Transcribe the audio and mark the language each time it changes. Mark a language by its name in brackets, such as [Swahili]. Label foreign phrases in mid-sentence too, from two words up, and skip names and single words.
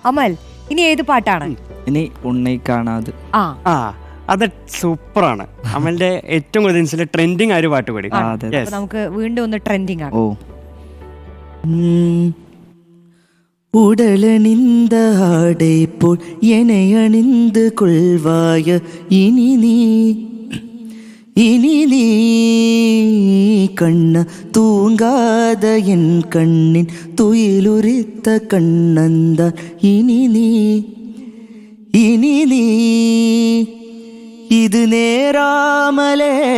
[Malayalam] അമൽ, ഇനി ഏത് പാട്ടാണ്? ഇനി ഉണ്ണി കാണാതെ. ആ അത് സൂപ്പറാണ്. അമലിന്റെ ഏറ്റവും കൂടുതൽ ട്രെൻഡിങ് ആ ഒരു പാട്ട് കൂടി. നമുക്ക് വീണ്ടും ഒന്ന് ട്രെൻഡിങ് ആണ്. [Tamil] ഉടലണിந்த ஆடை போல் என்னை அணிந்து கொள்வாய இனி நீ கண்ண தூங்காத என் கண்ணின் துயிலுரித்த கண்ணந்தான் இனி நீ இது நேராமலே